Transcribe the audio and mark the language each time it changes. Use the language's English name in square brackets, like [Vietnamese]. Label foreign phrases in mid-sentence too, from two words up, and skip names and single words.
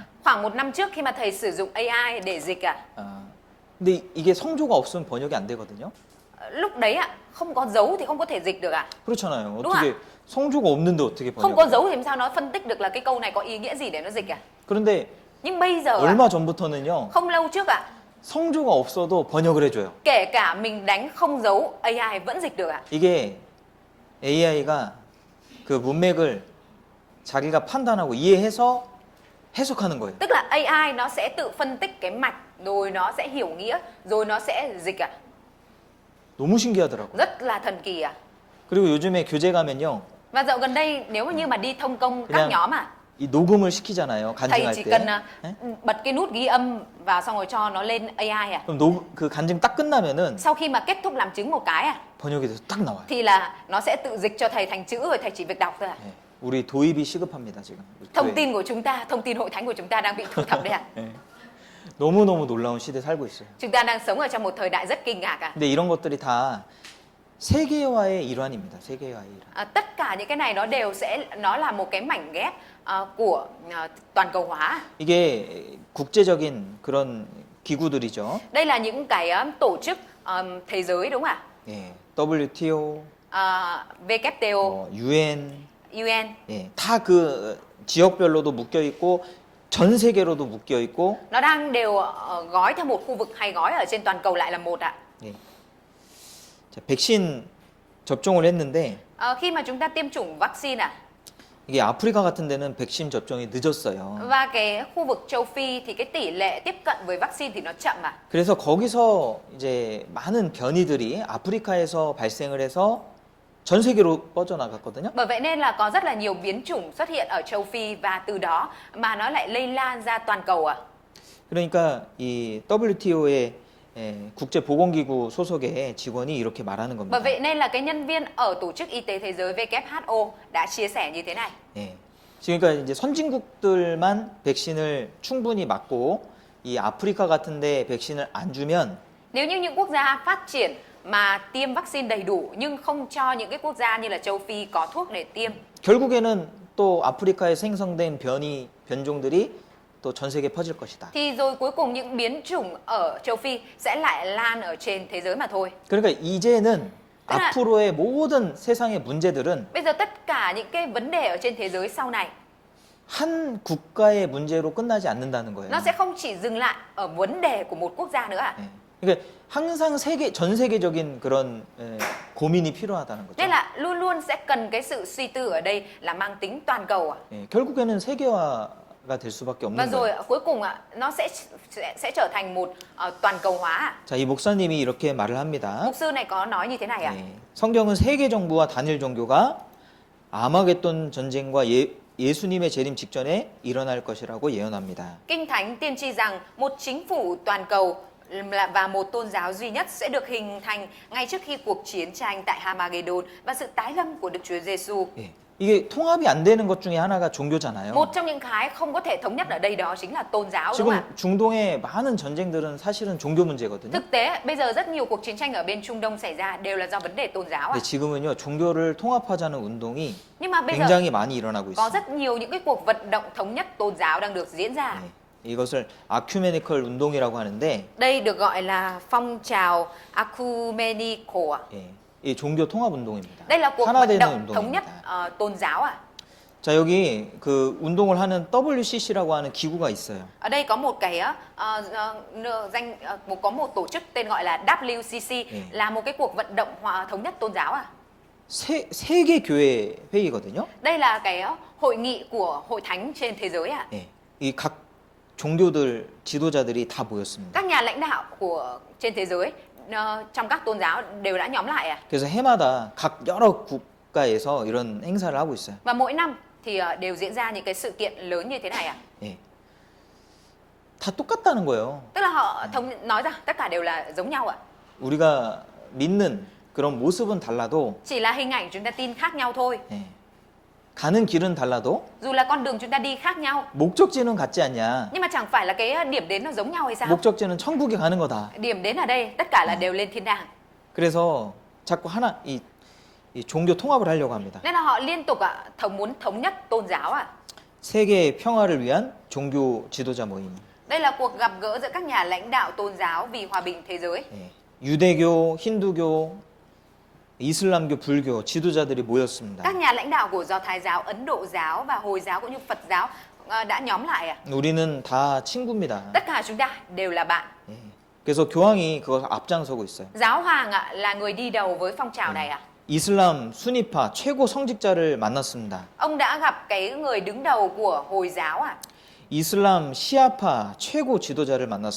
[Vietnamese] Khoảng 1 năm trước khi mà thầy sử dụng AI để dịch ạ, [Korean] 근데 이게 성조가 없으면 번역이 안 되거든요. [Vietnamese] lúc đấy ạ, không có dấu thì không có thể dịch được ạ. [Korean] 그렇잖아요. [Vietnamese] đúng [Korean] 어떻게 성조가 없는데 어떻게 [Vietnamese] Không có [Korean] 번역? [Vietnamese] dấu thì làm sao nó phân tích được là cái câu này có ý nghĩa gì để nó dịch ạ. [Korean] 그런데 [Vietnamese] Nhưng bây giờ ạ, [Korean] 얼마 전부터는요. [Vietnamese] không lâu trước ạ, [Korean] 성조가 없어도 번역을 해줘요. [Vietnamese] kể cả mình đánh không dấu AI vẫn dịch được ạ. [Korean] 이게 AI가 그 문맥을 자기가 판단하고 이해해서 해석하는 거예요. [Vietnamese] Tức là AI nó sẽ tự phân tích cái mạch, rồi nó sẽ hiểu nghĩa, rồi nó sẽ dịch ạ. [Korean] 너무 신기하더라고요. [Vietnamese] Rất là thần kỳ ạ. [Korean] 그리고 요즘에 교재 가면요. [Vietnamese] Và dạo gần đây nếu mà như mà đi thông công các [Korean] 그냥 [Vietnamese] nhóm [Korean] 이 녹음을 시키잖아요. [Vietnamese] thầy [Korean] 간증할 [Vietnamese] chỉ [Korean] 때. [Vietnamese] cần [Korean] 예? [Vietnamese] bật cái nút ghi âm vào xong rồi cho nó lên AI [Korean] 그럼 그 간증 딱 끝나면은 [Vietnamese] sau khi mà kết thúc làm chứng một cái [Korean] 번역이 돼서 딱 나와요. [Vietnamese] thì là nó sẽ tự dịch cho thầy thành chữ rồi thầy chỉ việc đọc thôi [Korean] 예. 우리 도입이 시급합니다, 지금. 우리 [Vietnamese] Thông [Korean] 교회. [Vietnamese] tin của chúng ta, thông tin hội thánh của chúng ta đang bị thu thập đấy [Korean] 예. 너무너무 놀라운 시대에 살고 있어요. [Vietnamese] Chúng ta đang sống ở trong một thời đại rất kinh ngạc [Korean] 근데 이런 것들이 다 세계화의 일환입니다. 세계화의 일환. [Vietnamese] tất cả những cái này nó là một cái mảnh ghép của toàn cầu hóa. [Korean] 이게 국제적인 그런 기구들이죠. [Vietnamese] Đây là những cái tổ chức thế giới đúng không ạ? [Korean] 예. WTO, WTO, UN, UN. 예. 다 그 지역별로도 묶여 있고 전 세계로도 묶여 있고. [Vietnamese] Nó đang đều gói theo một khu vực hay gói ở trên toàn cầu lại là một ạ. [Korean] 예. 자, 백신 접종을 했는데 [Vietnamese] Khi mà chúng ta tiêm chủng vaccine [Korean] 이게 아프리카 같은 데는 백신 접종이 늦었어요. [Vietnamese] và cái khu vực châu Phi thì cái tỷ lệ tiếp cận với vaccine thì nó chậm [Korean] 그래서 거기서 이제 많은 변이들이 아프리카에서 발생을 해서 전 세계로 뻗어나갔거든요. [Vietnamese] Bởi vậy nên là có rất là nhiều biến chủng xuất hiện ở châu Phi và từ đó mà nó lại lây lan ra toàn cầu [Korean] 그러니까 이 WTO의 국제보건기구 소속의 직원이 이렇게 말하는 겁니다. [Vietnamese] Bởi vậy nên là cái nhân viên ở Tổ chức Y tế Thế giới WHO đã chia sẻ như thế này. [Korean] 예. 그러니까 이제 선진국들만 백신을 충분히 맞고 이 아프리카 같은데 백신을 안 주면 [Vietnamese] Nếu như những quốc gia phát triển mà tiêm vaccine đầy đủ nhưng không cho những cái quốc gia như là châu Phi có thuốc để tiêm [Korean] 결국에는 또 아프리카에 생성된 변종들이 또 전 세계에 퍼질 것이다. [Vietnamese] thì rồi cuối cùng những biến chủng ở châu Phi sẽ lại lan ở trên thế giới mà thôi. [Korean] 그러니까 이제는 [Vietnamese] tức là [Korean] 앞으로의 모든 세상의 문제들은 [Vietnamese] bây giờ tất cả những cái vấn đề ở trên thế giới sau này [Korean] 한 국가의 문제로 끝나지 않는다는 거예요. [Vietnamese] nó sẽ không chỉ dừng lại ở vấn đề của một quốc gia nữa [Korean] 예. 그러니까 항상 전 세계적인 그런 고민이 필요하다는 거죠. [Vietnamese] Nên là luôn luôn sẽ cần cái sự suy tư ở đây là mang tính toàn cầu [Korean] 예. 결국에는 세계화가 될 수밖에 [Vietnamese] và [Korean] 없는 [Vietnamese] rồi [Korean] 거예요. [Vietnamese] cuối cùng nó sẽ trở thành một toàn cầu hóa. [Korean] 자, 이 목사님이 이렇게 말을 합니다. [Vietnamese] Mục sư này có nói như thế này [Korean] 예. 성경은 세계 정부와 단일 종교가 아마겟돈 전쟁과 예수님의 재림 직전에 일어날 것이라고 예언합니다. [Vietnamese] Kinh Thánh tiên tri rằng một chính phủ toàn cầu và một tôn giáo duy nhất sẽ được hình thành ngay trước khi cuộc chiến tranh tại Hamagedon và sự tái lâm của Đức Chúa Giêsu. [Korean] 예. 이게 통합이 안 되는 것 중에 하나가 종교잖아요. Một trong những cái không có thể thống nhất ở đây đó chính là tôn giáo đúng không ạ? 지금 중동의 많은 전쟁들은 사실은 종교 문제거든요. [Vietnamese] Thực tế bây giờ rất nhiều cuộc chiến tranh ở bên Trung Đông xảy ra đều là do vấn đề tôn giáo [Korean] 근데 지금은요, 종교를 통합하자는 운동이 [Vietnamese] Nhưng mà bây giờ [Korean] 굉장히 많이 일어나고 [Vietnamese] có [Korean] 있어요. [Vietnamese] rất nhiều những cái cuộc vận động thống nhất tôn giáo đang được diễn ra. [Korean] 예. 이것을 아큐메니컬 운동이라고 하는데, [Vietnamese] Đây được gọi là phong trào ecumenical. [Korean] 예. 이 종교 통합 운동입니다. [Vietnamese] Đây là cuộc [Korean] 하나 [Vietnamese] vận [Korean] 되는 [Vietnamese] động thống nhất [Korean] 운동입니다. [Vietnamese] tôn giáo [Korean] 자, 여기 그 운동을 하는 WCC라고 하는 기구가 있어요. [Vietnamese] Ở đây có một cái có một tổ chức tên gọi là WCC là một cái cuộc vận động thống nhất tôn giáo [Korean] 세계 교회 회의거든요. [Vietnamese] Đây là cái hội nghị của hội thánh trên thế giới [Korean] 예. 이 각 종교들 지도자들이 다 모였습니다. [Vietnamese] Các nhà lãnh đạo của trên thế giới trong các tôn giáo đều đã nhóm lại [Korean] 그래서 해마다 각 여러 국가에서 이런 행사를 하고 있어요. [Vietnamese] Và mỗi năm thì đều diễn ra những cái sự kiện lớn như thế này [Korean] 예. 다 똑같다는 거예요. [Vietnamese] Tức là họ nói rằng tất cả đều là giống nhau [Korean] 우리가 믿는 그런 모습은 달라도, [Vietnamese] Chỉ là hình ảnh chúng ta tin khác nhau thôi. [Korean] 예. 가는 길은 달라도 [Vietnamese] Dù là con đường chúng ta đi khác nhau [Korean] 목적지는 같지 않냐. [Vietnamese] nhưng mà chẳng phải là cái điểm đến nó giống nhau hay sao? [Korean] 목적지는 천국에 가는 거다. [Vietnamese] Điểm đến ở đây tất cả là đều lên thiên đàng. [Korean] 그래서 자꾸 이 종교 통합을 하려고 합니다. [Vietnamese] Nên là họ liên tục muốn thống nhất tôn giáo [Korean] 세계 평화를 위한 종교 지도자 모임. [Vietnamese] Đây là cuộc gặp gỡ giữa các nhà lãnh đạo tôn giáo vì hòa bình thế giới. [Korean] 예. 유대교, 힌두교, 이슬람교, 불교 지도자들이 모였습니다. [Vietnamese] Các nhà lãnh đạo của Do Thái giáo, Ấn Độ giáo và Hồi giáo cũng như Phật giáo đã nhóm lại [Korean] 우리는 다 친구입니다. [Vietnamese] Tất cả chúng ta đều là bạn. [Korean] 예. 그래서 교황이 그걸 앞장서고 있어요. [Vietnamese] Giáo hoàng là người đi đầu với phong trào này [Korean] 이슬람 순위파 최고 성직자를 만났습니다. [Vietnamese] Ông đã gặp cái người đứng đầu của Hồi giáo [Korean] 이슬람 시아파 최고 지도자를 만났습니다.